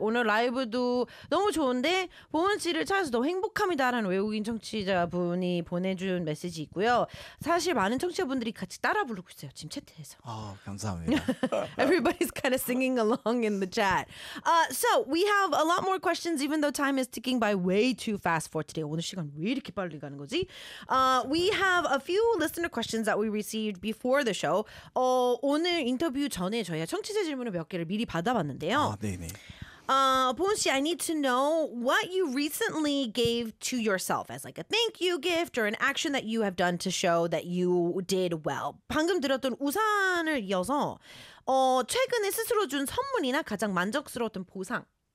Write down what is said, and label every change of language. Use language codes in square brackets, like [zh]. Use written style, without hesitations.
[ko] 오늘 라이브도 너무 좋은데 보은 씨를 찾아서 더 행복합니다라는 외국인 청취자분이 보내준 메시지 있고요. 사실 많은 청취자분들이 같이 따라 부르고 있어요. 지금 채팅에서. 아, 감사합니다. [en] Everybody's kind of singing along in the chat. So we have a lot more questions even though time is ticking by way too fast for today. [ko] 오늘 시간 왜 이렇게 빨리 가는 거지? [en] We have a few listener questions that we received before the show. [ko] 오늘 인터뷰 전에 저희가 청취자 질문을 몇 개를 미리 받아봤는데요. 아, 네네. [en] 보은 씨, I need to know what you recently gave to yourself as like a thank you gift or an action that you have done to show that you did well. [ko] 방금 들었던 우산을 이어서 최근에 스스로 준 선물이나 가장 만족스러웠던 보상.